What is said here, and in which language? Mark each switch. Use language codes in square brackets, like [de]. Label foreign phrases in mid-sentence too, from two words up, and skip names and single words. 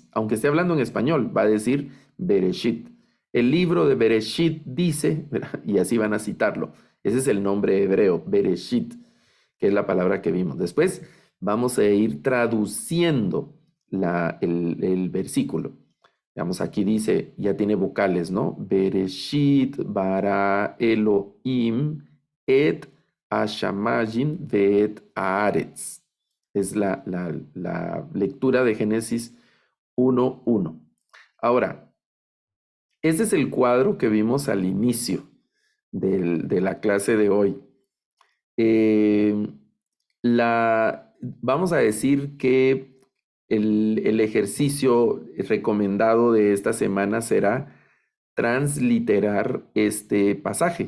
[es] Aunque esté hablando en español, va a decir Bereshit. El libro de Bereshit dice, y así van a citarlo. Ese es el nombre hebreo, Bereshit, que es la palabra que vimos. Después vamos a ir traduciendo el versículo. Digamos, aquí dice, ya tiene vocales, ¿no? [he] בראשית, ברא, אלהים, את השמים, ואת הארץ. [es] Es la lectura de Génesis 1:1. Ahora, este es el cuadro que vimos al inicio de la clase de hoy. Vamos a decir que el ejercicio recomendado de esta semana será transliterar este pasaje.